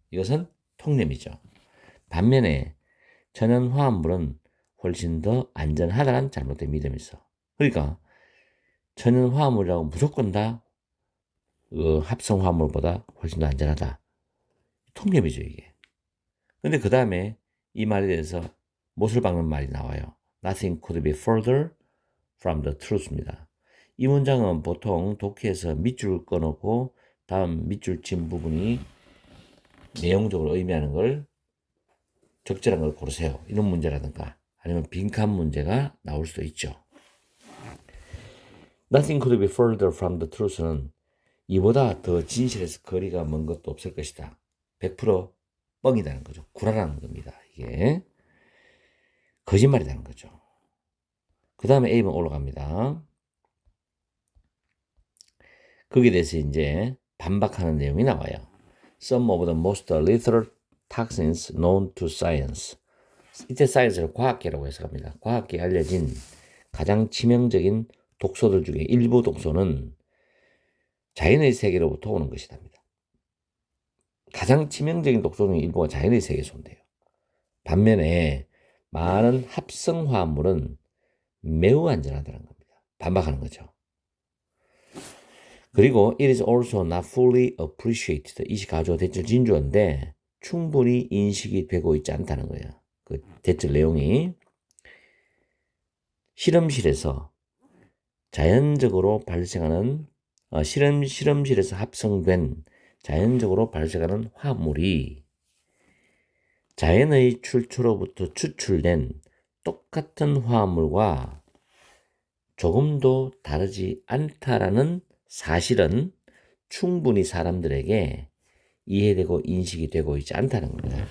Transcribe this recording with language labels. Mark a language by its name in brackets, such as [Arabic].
[Korean] 이것은 통념이죠. 반면에 천연화합물은 훨씬 더 안전하다는 잘못된 믿음이 있어. 그러니까 천연화합물이라고 무조건 다 합성화합물보다 훨씬 더 안전하다. 통념이죠, 이게. 근데 그 다음에 이 말에 대해서 못을 박는 말이 나와요. [English] Nothing could be further from the truth입니다. [Korean] 이 문장은 보통 독해에서 밑줄 꺼놓고 다음 밑줄 친 부분이 내용적으로 의미하는 걸 적절한 걸 고르세요. 이런 문제라든가 아니면 빈칸 문제가 나올 수도 있죠. [English] Nothing could be further from the truth [Korean] 는 이보다 더 진실에서 거리가 먼 것도 없을 것이다. 100% 뻥이라는 거죠. 구라라는 겁니다. 이게 거짓말이라는 거죠. 그 다음에 A번 올라갑니다. 거기에 대해서 이제 반박하는 내용이 나와요. [English] Some of the most lethal toxins known to science. [Korean] 이때 사이언스를 과학계라고 해석합니다. 과학계에 알려진 가장 치명적인 독소들 중에 일부 독소는 자연의 세계로부터 오는 것이랍니다. 가장 치명적인 독소 중에 일부가 자연의 세계에서 온대요. 반면에 많은 합성화합물은 매우 안전하다는 겁니다. 반박하는 거죠. 그리고 [English] it is also not fully appreciated. [Korean] 이 가주어 대절 진주어인데 충분히 인식이 되고 있지 않다는 거예요. 그 대절 내용이 실험실에서 자연적으로 발생하는 실험실에서 합성된 자연적으로 발생하는 화합물이 자연의 출처로부터 추출된 똑같은 화합물과 조금도 다르지 않다라는 사실은 충분히 사람들에게 이해되고 인식이 되고 있지 않다는 겁니다.